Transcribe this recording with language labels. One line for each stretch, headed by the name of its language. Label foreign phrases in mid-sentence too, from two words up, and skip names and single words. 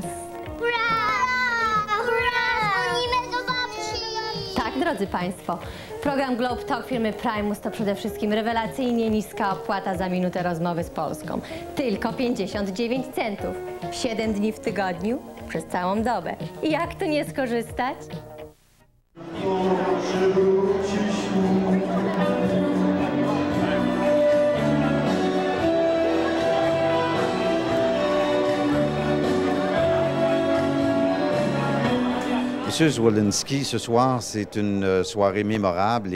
Polish: Hurra! Hurra! Dzwonimy do babci! Tak, drodzy Państwo, program Globe Talk firmy Primus to przede wszystkim rewelacyjnie niska opłata za minutę rozmowy z Polską. Tylko 59 centów. 7 dni w tygodniu, przez całą dobę. I jak tu nie skorzystać?
French: Monsieur Zwolinski, ce soir, c'est une soirée mémorable.